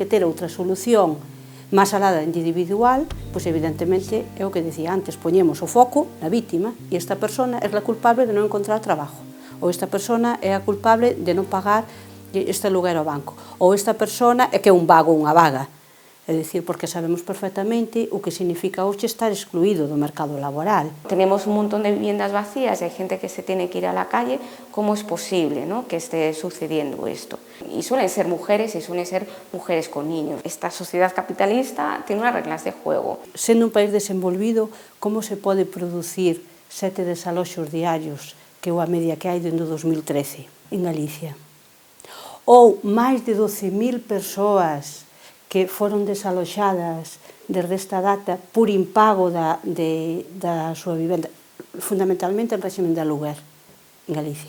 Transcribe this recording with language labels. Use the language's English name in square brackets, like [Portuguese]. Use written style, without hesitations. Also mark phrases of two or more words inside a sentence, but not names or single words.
[Galician] que ter outra solución máis alá da individual, pois evidentemente é o que dicía antes, poñemos o foco na vítima e esta persona é a culpable de non encontrar trabajo, ou esta persona é a culpable de non pagar este aluguer ao banco, ou esta persona é que é un vago ou unha vaga. É dicir, porque sabemos perfectamente o que significa hoxe estar excluído do mercado laboral. [Spanish] Tenemos un montón de viviendas vacías y hay gente que se tiene que ir a la calle. ¿Cómo es posible, ¿no?, que esté sucediendo esto? Y suelen ser mujeres con niños. Esta sociedad capitalista tiene unas reglas de juego. [Galician] Sendo un país desenvolvido, como se pode producir 7 desaloxos diarios, que é a media que hai dentro do 2013 en Galicia? Ou máis de 12.000 persoas que foron desaloxadas desde esta data por impago da súa vivenda, fundamentalmente en régimen de aluguer en Galicia.